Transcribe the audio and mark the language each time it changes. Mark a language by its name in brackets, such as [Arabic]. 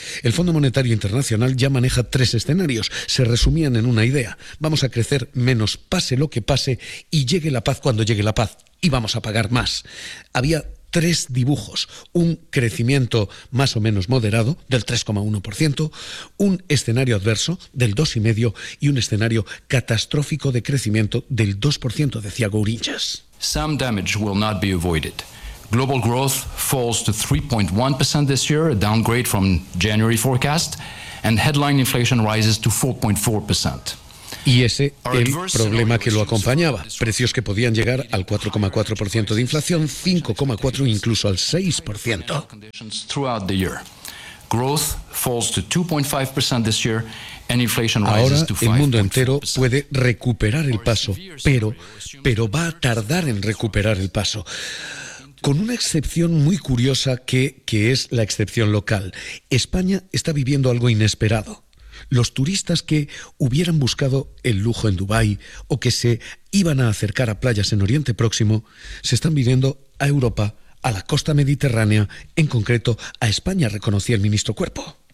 [Spanish] El Fondo Monetario Internacional ya maneja tres escenarios, se resumían en una idea: vamos a crecer menos pase lo que pase y llegue la paz cuando llegue la paz y vamos a pagar más. Había tres dibujos: un crecimiento más o menos moderado del 3,1%, un escenario adverso del 2,5% y un escenario catastrófico de crecimiento del 2%, decía Gourinchas. [English] Some damage will not be avoided. Global growth falls to 3.1% this year, a downgrade from January forecast, and headline inflation rises to 4.4%. [Spanish] Y ese el problema que lo acompañaba, precios que podían llegar al 4,4% de inflación, 5,4 incluso al 6%. [English] Throughout the year, growth falls to 2.5% this year. [Spanish] Ahora el mundo entero puede recuperar el paso, pero va a tardar en recuperar el paso. Con una excepción muy curiosa que es la excepción local. España está viviendo algo inesperado. Los turistas que hubieran buscado el lujo en Dubái o que se iban a acercar a playas en Oriente Próximo se están viniendo a Europa, a la costa mediterránea, en concreto a España, reconocía el ministro Cuerpo.